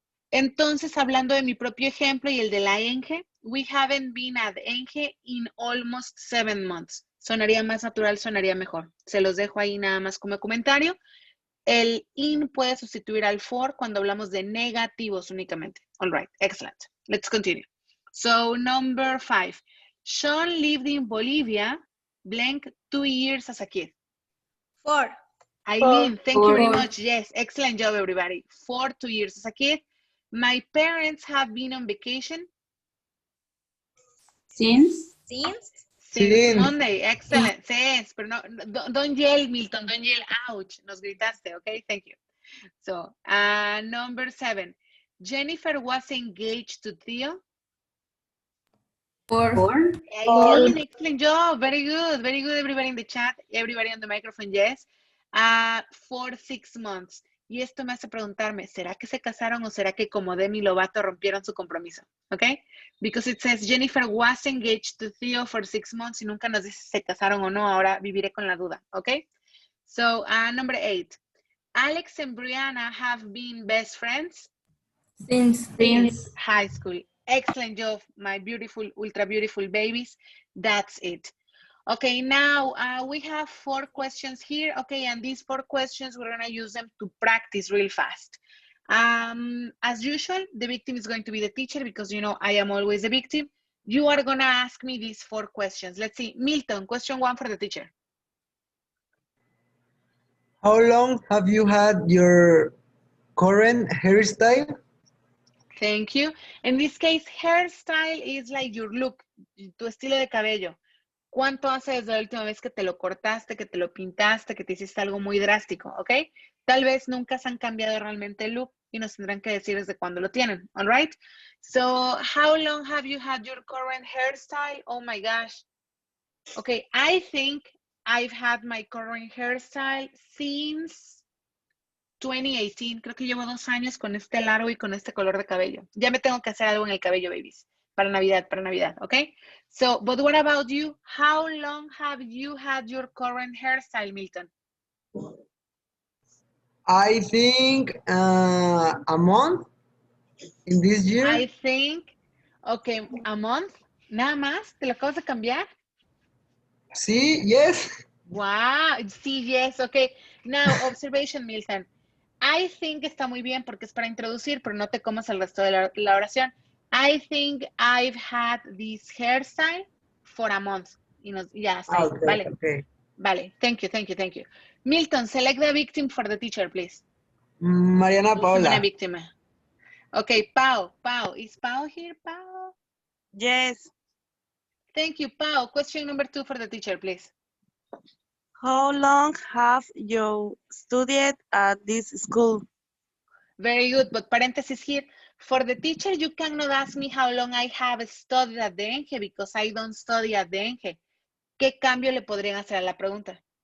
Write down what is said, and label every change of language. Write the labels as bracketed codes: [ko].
[es] Entonces, hablando de mi propio ejemplo y el de la Enge, [en] we haven't been at Enge in almost 7 months. [es] Sonaría más natural, sonaría mejor. Se los dejo ahí nada más como comentario. El in puede sustituir al for cuando hablamos de negativos únicamente. [en] All right, excellent. Let's continue. So, number 5. Sean lived in Bolivia, blank, 2 years as a kid. For. Eileen, thank you very much. Yes, excellent job, everybody. For 2 years as a kid. My parents have been on vacation. Since. Since Monday. Excellent. Since, [es] pero no, [en] don't yell, Milton. Don't yell. Ouch. [es] Nos gritaste. [en] Okay, thank you. So, number 7. Jennifer was engaged to Theo. 4. Excellent, excellent job. Very good, everybody in the chat, everybody on the microphone, yes. For 6 months. [es] Y esto me hace preguntarme, ¿será que se casaron o será que como Demi Lovato rompieron su compromiso? [en] Okay? Because it says Jennifer was engaged to Theo for 6 months [es] y nunca nos dice si se casaron o no. Ahora viviré con la duda. [en] Okay? So, number 8. Alex and Brianna have been best friends Since high school. Excellent job, my beautiful, ultra beautiful babies. That's it. Okay, now we have 4 questions here. Okay, and these 4 questions, we're gonna use them to practice real fast. As usual, the victim is going to be the teacher because, you know, I am always the victim. You are gonna ask me these 4 questions. Let's see, Milton, question 1 for the teacher. How long have you had your current hairstyle? Thank you. In this case, hairstyle is like your look, [es] tu estilo de cabello. ¿Cuánto hace desde la última vez que te lo cortaste, que te lo pintaste, que te hiciste algo muy drástico? ¿Ok? Tal vez nunca se han cambiado realmente el look y nos tendrán que decir desde cuándo lo tienen. [en] All right? So, how long have you had your current hairstyle? Oh my gosh. Okay, I think I've had my current hairstyle since 2018. [es] Creo que llevo 2 años con este largo y con este color de cabello. Ya me tengo que hacer algo en el cabello, babies. Para Navidad, [en] okay? So, but what about you? How long have you had your current hairstyle, Milton? I think a month in this year. I think, okay, a month. [es] Nada más, ¿te lo acabas de cambiar? Sí, yes. [en] Wow, sí, yes, okay. Now, observation, Milton. [es] I think está muy bien porque es para introducir, pero no te comas el resto de la oración. [en] I think I've had this hairstyle for a month. [es] Y ya está ahí. [en] Okay, [es] Vale. [en] okay. Vale. Thank you. Milton, select the victim for the teacher, please. Mariana [es] Una Paula. [en] víctima. Okay, Pau. Is Pau here, Pau? Yes. Thank you, Pau. Question number 2 for the teacher, please. How long have you studied at this school? Very good, but parenthesis here. For the teacher, you cannot ask me how long I have studied at the ENGE because I don't study at the ENGE. [es] ¿Qué cambio le podrían hacer a la pregunta?